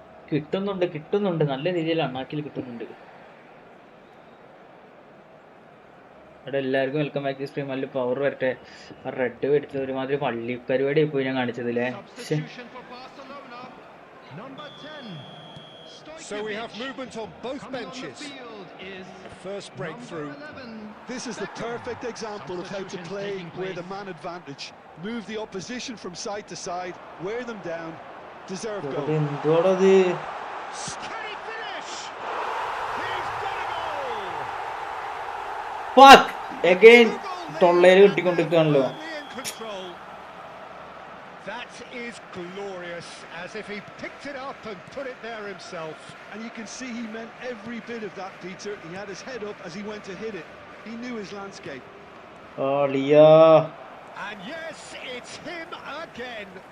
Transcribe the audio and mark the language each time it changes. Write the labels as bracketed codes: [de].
[ml] കിട്ടുന്നുണ്ട് നല്ല രീതിയിൽ അണ്ണാക്കിൽ കിട്ടുന്നുണ്ട്. അവിടെ എല്ലാവർക്കും [en] Welcome back to stream. [ml] നല്ല പവർ വരട്ടെ. ആ റെഡ് മേടിച്ചത് ഒരുമാതിരി പള്ളി പരിപാടി പോയി ഞാൻ കാണിച്ചതില്ലേ. [en] So we have movement on both benches. First breakthrough. This is the perfect example of how to play with a man advantage. Move the opposition from side to side, wear them down, deserve goal. [ml] എന്തോടത്? [en] Can he finish? He's got a goal. Fuck! [ml] Again തൊള്ളേല് കിട്ടിക്കൊണ്ടിരിക്കുകയാണല്ലോ. [en] In control. That is glorious, as if he picked it up and put it there himself. And you can see he meant every bit of that, Peter. He had his head up as he went to hit it. He knew his landscape. ലിയാ. And yes, it's him again.